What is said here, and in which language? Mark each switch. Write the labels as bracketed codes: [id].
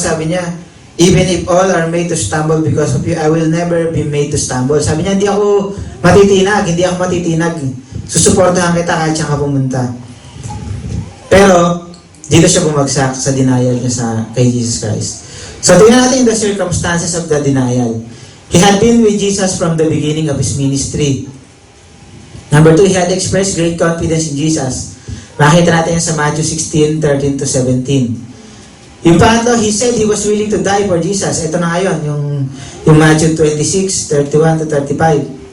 [tl] Sabi niya, [en] even if all are made to stumble because of you, I will never be made to stumble. [tl] Sabi niya, hindi ako matitinag. Susuportahan kita kahit saan ka pumunta. Pero, dito siya bumagsak sa denial niya kay Jesus Christ. [en] So, [tl] tingnan natin [en] the circumstances of the denial. He had been with Jesus from the beginning of his ministry. Number 2, he had expressed great confidence in Jesus. [tl] Makita natin yan sa [en] Matthew 16:13 to 17. [tl] Yung pangatlo, [en] he said he was willing to die for Jesus. [tl] Ito na ngayon, yung Matthew 26:31 to 35.